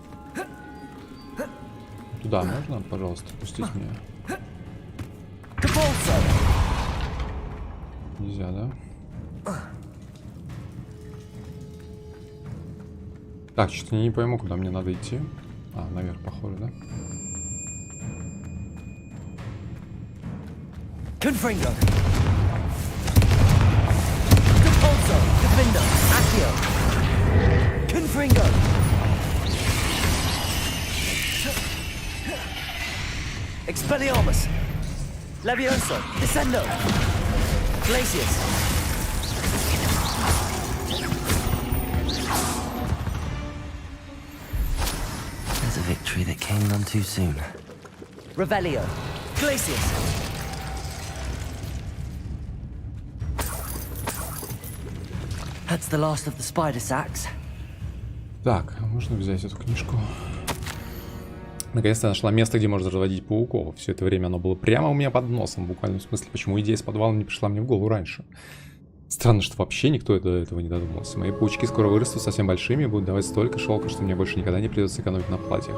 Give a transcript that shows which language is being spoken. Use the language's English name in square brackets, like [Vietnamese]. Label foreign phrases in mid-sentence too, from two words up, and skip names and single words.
[Russian] Туда можно, пожалуйста, пустить меня? Нельзя, да? Так, что-то не пойму, куда мне надо идти. А, наверх, похоже, да? [Latin] Confringo! Depulso! Defendo! Accio! Confringo! Expelliarmus! Levioso! Descendo! Glacius! [English] There's a victory that came none too soon. [Latin] Revelio! Glacius! [English] That's the last of the spider sacks. [Russian] Так, можно взять эту книжку. Наконец-то я нашла место, где можно разводить пауков. Все это время оно было прямо у меня под носом, в буквальном смысле. Почему идея с подвалом не пришла мне в голову раньше? Странно, что вообще никто до этого не додумался. Мои паучки скоро вырастут совсем большими и будут давать столько шелка, что мне больше никогда не придется экономить на платьях.